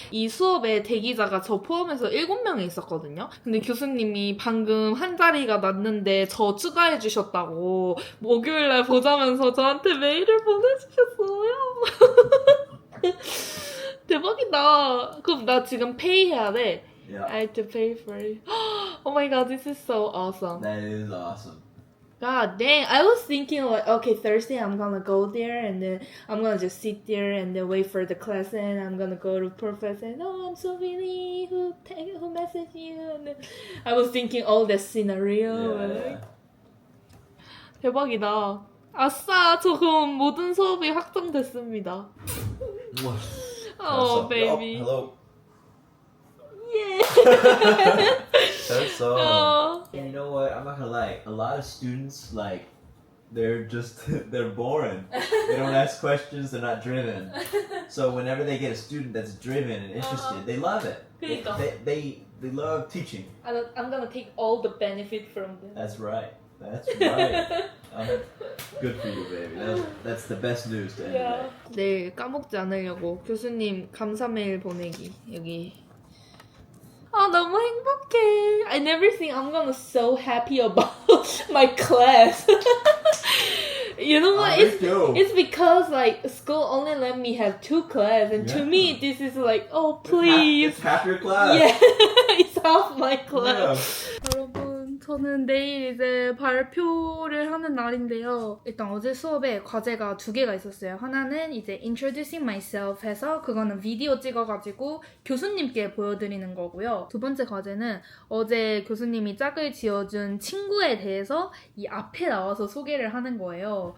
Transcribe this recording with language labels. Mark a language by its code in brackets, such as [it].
[ko] 이 수업에 대기자가 저 포함해서 7명이 있었거든요. 근데 교수님이 방금 한 자리가 났는데 저 추가해 주셨다고 목요일날 보자면서 저한테 메일을 보내주셨어요. 대박이다. 그럼 나 지금 페이 해야 돼. [en] Yeah. I have to pay for it. Oh my god, this is so awesome. That is awesome. God dang, I was thinking like, okay, Thursday I'm gonna go there and then I'm gonna just sit there and then wait for the class and I'm gonna go to professor and I'm so really who messaged you and then I was thinking all the scenario. Yeah. [ko] 대박이다. 아싸, 저 그럼 모든 수업이 확정됐습니다. [en] Oh, baby. Oh, hello. Yeah. So. Oh. And you know what? I'm not gonna lie. A lot of students, like, they're just, they're boring. They don't ask questions, they're not driven. So whenever they get a student that's driven and interested, they love it. [ko] 그러니까. [en] They love teaching. I'm gonna take all the benefit from them. That's right. That's right. Good for you, baby. That's the best news to everybody. [ko] 내일 까먹지 않으려고 교수님 감사 메일 보내기 여기. 아 너무 행복해. [en] I never think I'm gonna so happy about my class. You know what? It's because like school only let me have 2 classes, and to me this is like, oh please. It's half your class. Yeah, it's half my class. Yeah. [ko] 여러분, 저는 내일 이제 발표를 하는 날인데요. 일단 어제 수업에 과제가 2개가 있었어요. 하나는 이제 Introducing Myself 해서 그거는 비디오 찍어가지고 교수님께 보여드리는 거고요. 2번째 과제는 어제 교수님이 짝을 지어준 친구에 대해서 이 앞에 나와서 소개를 하는 거예요.